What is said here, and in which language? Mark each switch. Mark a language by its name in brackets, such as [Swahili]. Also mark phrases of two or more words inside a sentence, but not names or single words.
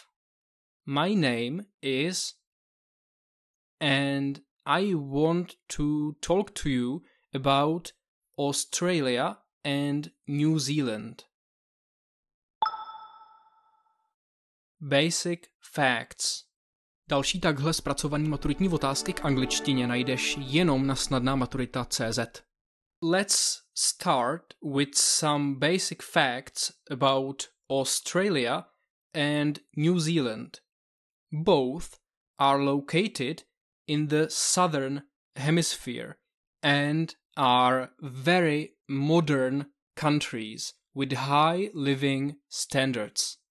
[English] My name is, and I want to talk to you about Australia and New Zealand. Basic facts. [Czech] Další takhle zpracovaný maturitní otázky k angličtině najdeš jenom na SnadnaMaturita.cz. [English] Let's start with some basic facts about Australia and New Zealand. Both are located in the southern hemisphere and are very modern countries with high living standards.